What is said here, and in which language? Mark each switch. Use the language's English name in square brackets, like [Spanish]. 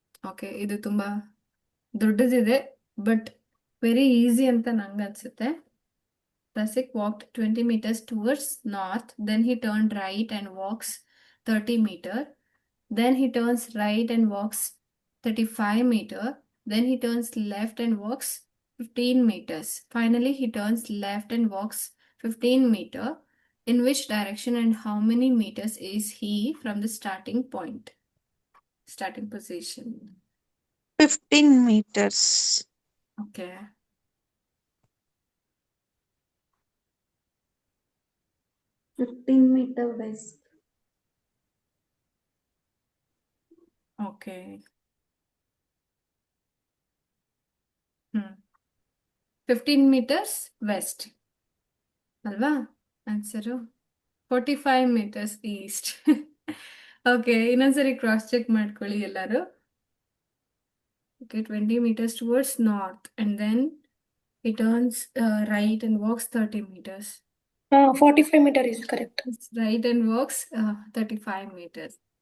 [Kannada] Okay, ಇದು ತುಂಬಾ ದೊಡ್ಡದಿದೆ [English] but very easy [Kannada] ಅಂತ ನಂಗೆ ಅನ್ಸುತ್ತೆ. [English] Rasik walked 20 meters towards north, then he turned right and walks 30 meter. Then he turns right and walks 35 meter. Then he turns left and walks 15 meters. Finally, he turns left and walks 15 meter. In which direction and how many meters is he from the starting point? Starting position. 15 meters. Okay. $15 west. Okay. 15 meters west. [Kannada] ಅಲ್ವಾ answer? [English] 45 meters east. [Kannada] Okay, ಇನ್ನೊಂದ್ಸರಿ cross check ಮಾಡ್ಕೊಳ್ಳಿ ಎಲ್ಲರೂ. [English] Okay, 20 meters towards north and then it turns right and walks 30 meters. 45 meter is correct. It's right and walks 35 meters.